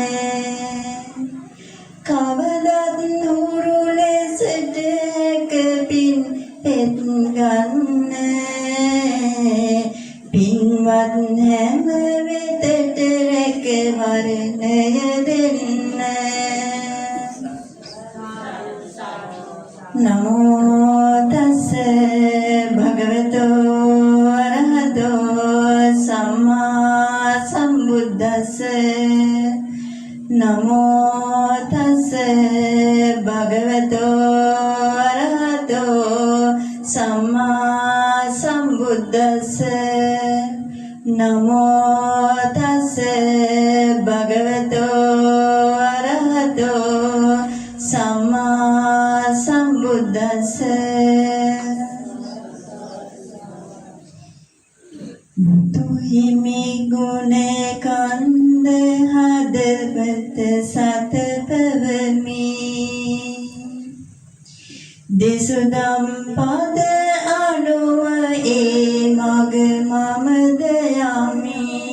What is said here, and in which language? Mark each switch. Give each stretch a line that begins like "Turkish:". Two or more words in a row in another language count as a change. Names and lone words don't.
Sinhala: කවදත් හුරු ලෙසට කපින් පෙත් ගන්න පින්වත් හැම වෙතට රැක වරණය දෙන්න
Pali: නමෝ තස්ස භගවතෝ අරහතෝ සම්මා සම්බුද්දස්ස නමෝ තස්ස භගවතෝ අරහතෝ සම්මා සම්බුද්දස්ස නමෝ තස්ස භගවතෝ අරහතෝ සම්මා සම්බුද්දස්ස
Sinhala: බුදු හිමි ගුණ කන්ද හදවත සත පවමි දෙසුදම් පද අනුව ඒ මග මමද යමි